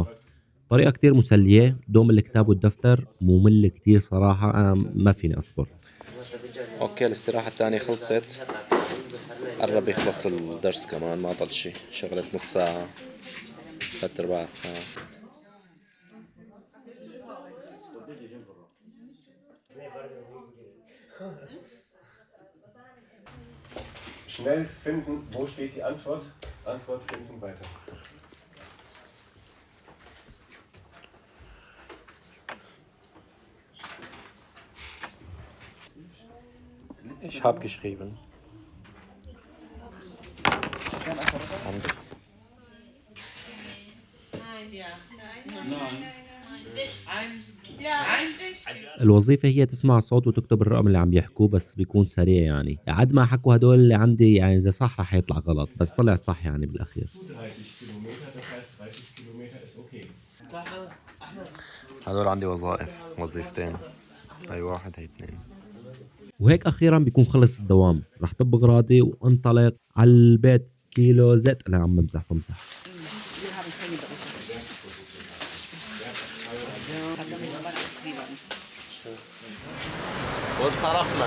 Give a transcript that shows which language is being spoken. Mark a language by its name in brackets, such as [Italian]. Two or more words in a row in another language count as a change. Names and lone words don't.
[Arabic] طريقة كتير مسلية، دوم الكتاب والدفتر ممل كتير صراحة، أنا ما فيني أصبر. اوكي الاستراحة الثانية خلصت، قرب يخلص الدرس كمان، ما ضل شي، شغلت نص ساعة 3/4 ساعة. [German] Schnell finden, wo steht die Antwort? Antwort finden, weiter. Ich habe geschrieben. [Arabic] الوظيفة هي تسمع صوت وتكتب الرقم اللي عم يحكوه، بس بيكون سريع يعني عد ما حكوا هدول اللي عندي، يعني إذا صح رح يطلع غلط، بس طلع صح يعني بالأخير. [German] 30 Kilometer, das heißt 30 Kilometer ist okay. [Arabic] هدول عندي وظيفتين، هاي واحد هاي اثنين. وهيك أخيرا بيكون خلص الدوام، رح طب أغراضي وانطلق على البيت. كيلو زيت. لا عم بمزح. وانصرفنا.